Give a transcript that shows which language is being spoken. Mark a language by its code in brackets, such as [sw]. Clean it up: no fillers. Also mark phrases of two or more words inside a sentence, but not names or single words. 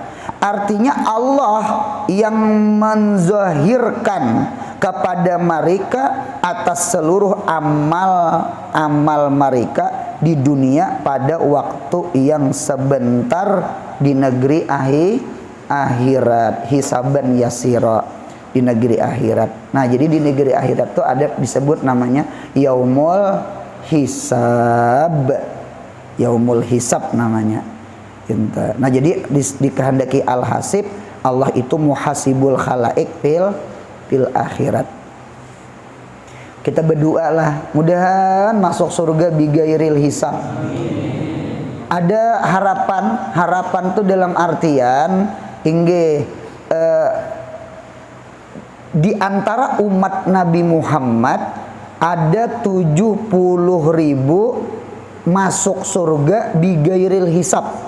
[id] Artinya Allah yang menzahirkan kepada mereka atas seluruh amal mereka di dunia pada waktu yang sebentar di negeri akhirat, [ar] حسابا يسيرا, [id] di negeri akhirat. Nah jadi di negeri akhirat itu ada disebut namanya [ar] يوم الحساب, يوم الحساب [id] namanya. Nah jadi dikehendaki al-hasib, Allah itu [ar] محاسب الخلائق في الآخرة. [id] Kita berdoa lah, mudahan masuk surga [ar] بغير حساب. [id] Ada harapan tuh dalam artian di antara umat Nabi Muhammad ada 70.000 masuk surga [ar] بغير حساب.